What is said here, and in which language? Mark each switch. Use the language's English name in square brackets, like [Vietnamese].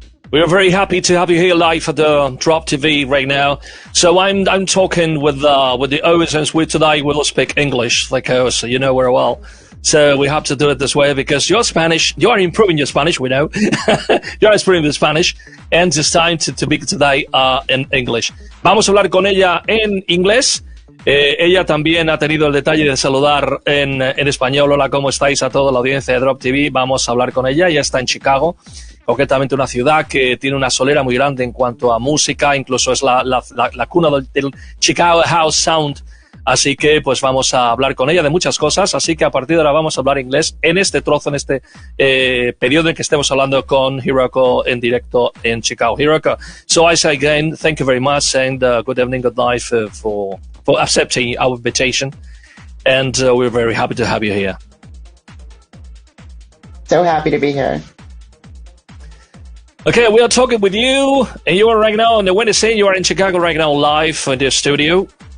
[English] We are very happy to have you here live at the DropTV right now. So I'm talking with the others, and today we'll speak English, like us, you know very well. So we have to do it this way because your Spanish, you are improving your Spanish, we know. You are improving the Spanish, and it's time to speak today in English. [Spanish] Vamos a hablar con ella en inglés. Ella también ha tenido el detalle de saludar en español. Hola, ¿cómo estáis? A toda la audiencia de DropTV. Vamos a hablar con ella. Ella está en Chicago, concretamente una ciudad que tiene una solera muy grande en cuanto a música. Incluso es la cuna del Chicago House Sound. Así que pues vamos a hablar con ella de muchas cosas. Así que a partir de ahora vamos a hablar inglés en este trozo, en este periodo en que estemos hablando con Hiroko en directo en Chicago. [English] Hiroko, so I say again, thank you very much, and good evening, good night for accepting our invitation, and we're very happy to have you here. So happy to be here. Okay, we are talking with you, and you are right now on the Wednesday. You are in Chicago right now, live in the studio.